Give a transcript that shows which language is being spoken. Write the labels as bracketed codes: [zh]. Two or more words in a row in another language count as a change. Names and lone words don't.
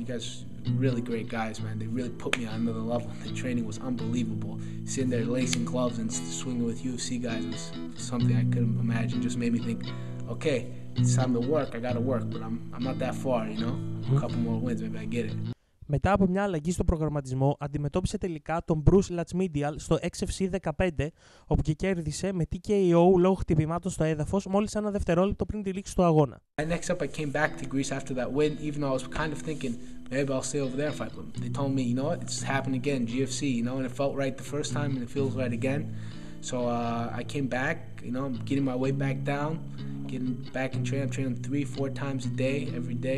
[en] You guys really great guys, man. They really put me on another level. The training was unbelievable. Sitting there lacing gloves and swinging with UFC guys was something I couldn't imagine. Just made me think, okay, it's time to work. I gotta work, but I'm not that far, you know. A couple more wins, maybe I get it. [el] Μετά από μια αλλαγή στο προγραμματισμό, αντιμετώπισε τελικά τον Bruce Latchmedial στο XFC 15, όπου και κέρδισε με TKO λόγω χτυπημάτων στο έδαφος μόλις ένα δευτερόλεπτο πριν τη λήξη του αγώνα. [en] Next up, I came back to Greece after that win, even though I was kind of thinking maybe I'll stay over there and fight. But they told me, you know what, it's happened again, GFC, you know, and it felt right the first time and it feels right again. So I came back, you know, I'm getting my weight back down, getting back in training. I'm training 3-4 times a day, every day.